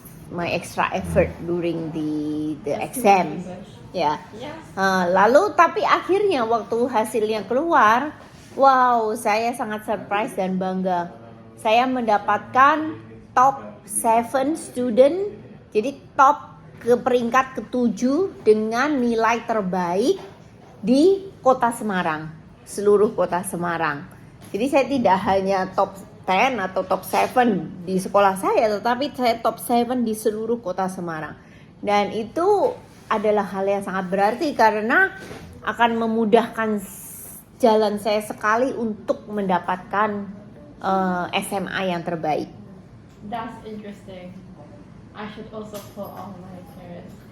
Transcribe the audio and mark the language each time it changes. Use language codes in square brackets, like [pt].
[en] My extra effort during the exam. [id] Ya. [en] Yes. [id] Lalu tapi akhirnya waktu hasilnya keluar, wow, saya sangat surprise dan bangga. Saya mendapatkan top 7 student, jadi top ke peringkat ke-7 dengan nilai terbaik di Kota Semarang, seluruh Kota Semarang. Jadi saya tidak hanya top 10 atau top 7 di sekolah saya, tetapi saya top 7 di seluruh Kota Semarang. Dan itu adalah hal yang sangat berarti karena akan memudahkan jalan saya sekali untuk mendapatkan SMA yang terbaik. [en] That's interesting. I should also call all my parents.